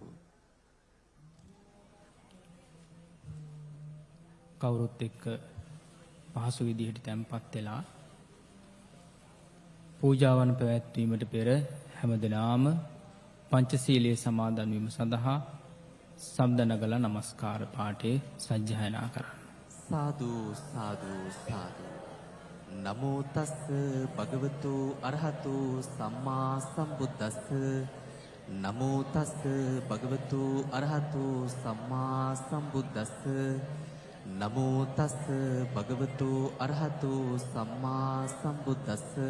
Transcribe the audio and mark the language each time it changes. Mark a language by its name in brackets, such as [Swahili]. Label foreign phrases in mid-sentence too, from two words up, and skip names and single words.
[Sinhala] කවුරුත් එක්ක පහසු විදිහට තැන්පත් වෙලා පූජාවන් පැවැත්වීමට පෙර හැමදෙනාම පංචශීලයේ සමාදන් වීම සඳහා සම්ද නගලා නමස්කාර පාඨය සජ්ජායනා කරන්න. [Pali] සාදු සාදු සාදු. නමෝ තස් භගවතු අරහතු සම්මා සම්බුද්දස්ස. නමෝ තස් භගවතු අරහතු සම්මා සම්බුද්දස්ස. නමෝ තස් භගවතු අරහතු සම්මා සම්බුද්දස්ස.